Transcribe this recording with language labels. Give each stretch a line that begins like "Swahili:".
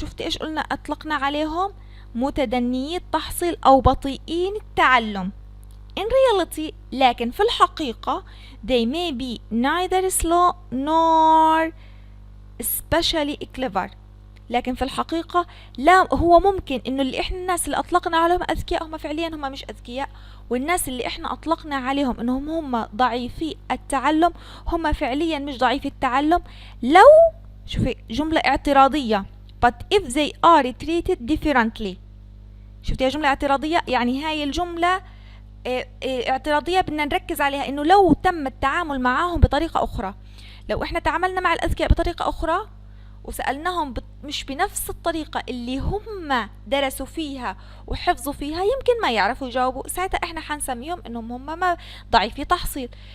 Arabic: شفتي ايش قلنا؟ اطلقنا عليهم متدنيي التحصيل او بطيئين التعلم.
English: in reality
Arabic: لكن في الحقيقة
English: they may be neither slow nor especially clever.
Arabic: لكن في الحقيقة لا، هو ممكن انه اللي احنا الناس اللي اطلقنا عليهم اذكياء هم فعليا هم مش اذكياء، والناس اللي احنا اطلقنا عليهم انهم هم ضعيفي التعلم هم فعليا مش ضعيفي التعلم. لو شوفي جملة اعتراضية
English: but if they are treated differently.
Arabic: شفتي جملة اعتراضية؟ يعني هاي الجملة اعتراضية بدنا نركز عليها انه لو تم التعامل معاهم بطريقة اخرى. لو احنا تعاملنا مع الاذكياء بطريقة اخرى وسألناهم مش بنفس الطريقة اللي هم درسوا فيها وحفظوا فيها، يمكن ما يعرفوا يجاوبوا، ساعتها احنا حنسميهم انهم هم ما ضعيفي تحصيل.